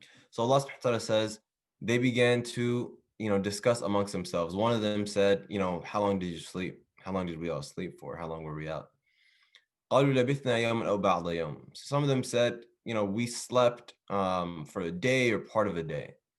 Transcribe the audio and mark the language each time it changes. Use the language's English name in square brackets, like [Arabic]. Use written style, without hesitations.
[English] So Allah subhanahu wa ta'ala says, they began to, discuss amongst themselves. One of them said, how long did you sleep? How long did we all sleep for? How long were we out? [Arabic] قالوا لبثنا يوما أو بعض يوم. [English] Some of them said, we slept for a day or part of a day.